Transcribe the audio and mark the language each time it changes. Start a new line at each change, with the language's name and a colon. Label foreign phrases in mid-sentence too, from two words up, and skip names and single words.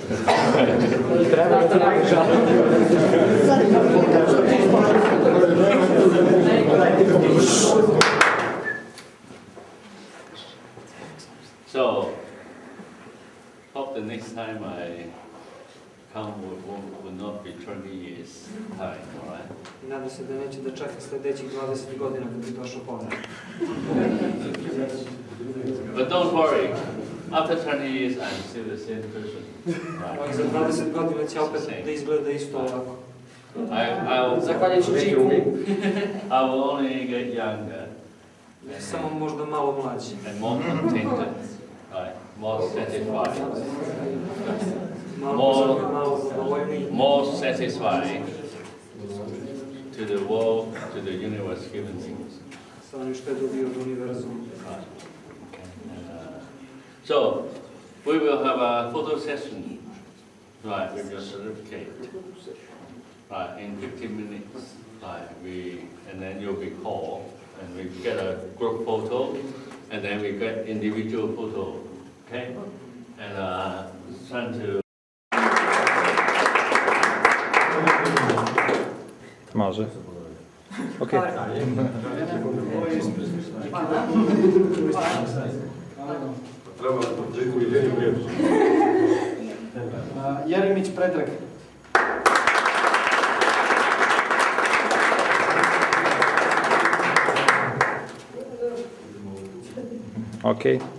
English: So, hope the next time I come will not be 20 years time, all right?
Serbian: Nadam se da neće da čeka sledećih 20 godina da bi došao ponovno.
English: But don't worry, after 20 years I'm still the same person. Right?
Serbian: Za 20 godina će opet da izgleda isto ovako. Zahvaljujući cheungu.
English: I will only get younger.
Serbian: Samo možda malo mlađi.
English: And more contented, right? More satisfied. More satisfied to the world, to the universe given things.
Serbian: Sa onim što je dobio od univerzuma.
English: Right. So, we will have a photo session, right, with your certificate, right, in 15 minutes, right, and then you'll be called, and we get a group photo, and then we get individual photo, okay? And trying to...
Serbian: Może. Okej. Jeremić Predrag. Okej.